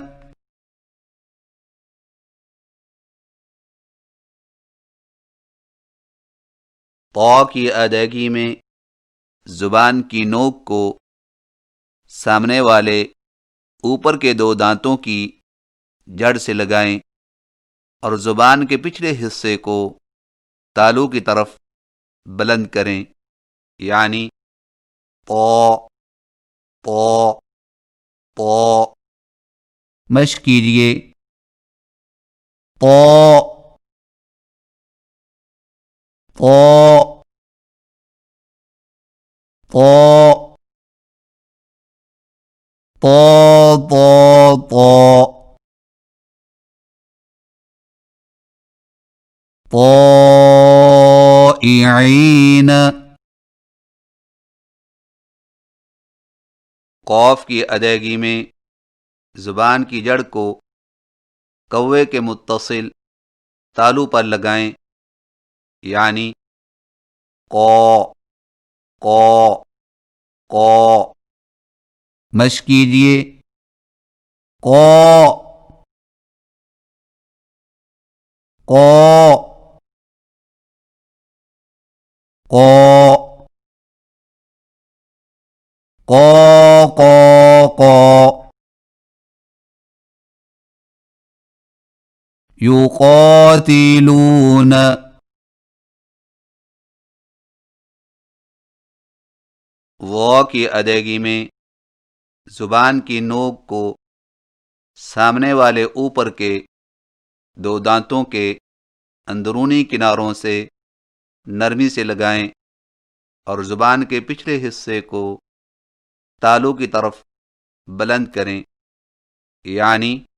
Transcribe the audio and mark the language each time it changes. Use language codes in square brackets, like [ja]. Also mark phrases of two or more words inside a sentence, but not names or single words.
[ur] طا کی ادائیگی میں زبان کی نوک کو سامنے والے اوپر کے دو دانتوں کی جڑ سے لگائیں اور زبان کے پچھلے حصے کو تالو کی طرف بلند کریں، یعنی پو پو پو۔ مشق کیجیے، پو پو پو پو پو پو طائعین، قاف کی ادائیگی میں زبان کی جڑ کو کوے کے متصل تالو پر لگائیں، یعنی قو قو قو۔ مشق کیجیے، قو قو قو قو قو قو۔ یقاتلون، واو کی ادائیگی میں زبان کی نوک کو سامنے والے اوپر کے دو دانتوں کے اندرونی کناروں سے نرمی سے لگائیں اور زبان کے پچھلے حصے کو تالو کی طرف بلند کریں، یعنی